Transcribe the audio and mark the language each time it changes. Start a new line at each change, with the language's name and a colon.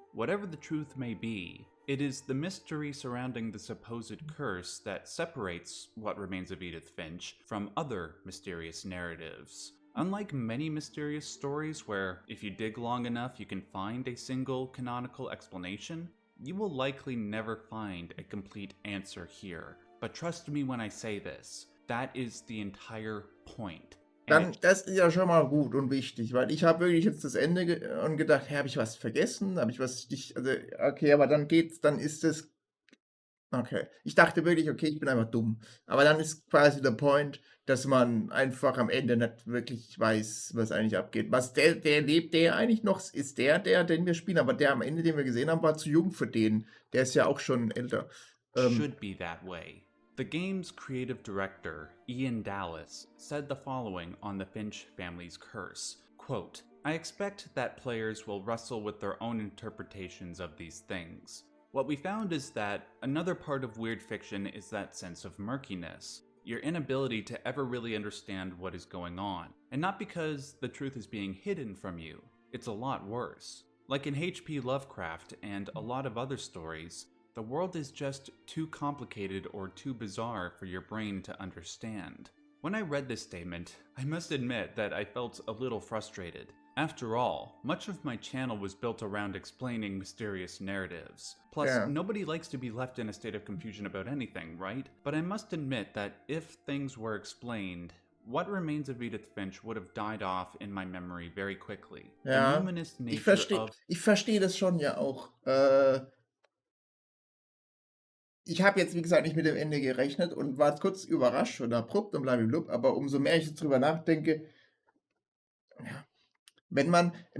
English: Whatever the truth may be, it is the mystery surrounding the supposed curse that separates What Remains of Edith Finch from other mysterious narratives. Unlike many mysterious stories where, if you dig long enough, you can find a single canonical explanation, you will likely never find a complete answer here. But trust me when I say this, that is the entire point.
German: Dann, das ist ja schon mal gut und wichtig, weil ich habe wirklich jetzt das Ende und gedacht, habe ich was vergessen? Habe ich was nicht, also, okay, aber dann geht's, dann ist es, okay. Ich dachte wirklich, okay, ich bin einfach dumm. Aber dann ist quasi der Point, dass man einfach am Ende nicht wirklich weiß, was eigentlich abgeht. Lebt der eigentlich noch? Ist der, den wir spielen? Aber der am Ende, den wir gesehen haben, war zu jung für den. Der ist ja auch schon älter.
English: Should be that way. The game's creative director, Ian Dallas, said the following on the Finch family's curse, quote, "I expect that players will wrestle with their own interpretations of these things. What we found is that another part of weird fiction is that sense of murkiness, your inability to ever really understand what is going on, and not because the truth is being hidden from you, it's a lot worse. Like in H.P. Lovecraft and a lot of other stories, the world is just too complicated or too bizarre for your brain to understand." When I read this statement, I must admit that I felt a little frustrated. After all, much of my channel was built around explaining mysterious narratives. Plus, nobody likes to be left in a state of confusion about anything, right? But I must admit that if things were explained, What Remains of Edith Finch would have died off in my memory very quickly.
German: Ja,
English: The luminous nature
German: ich verstehe das schon ja auch. Ich habe jetzt, wie gesagt, nicht mit dem Ende gerechnet und war kurz überrascht und abrupt und blablabla, aber umso mehr ich jetzt drüber nachdenke, ja, wenn man,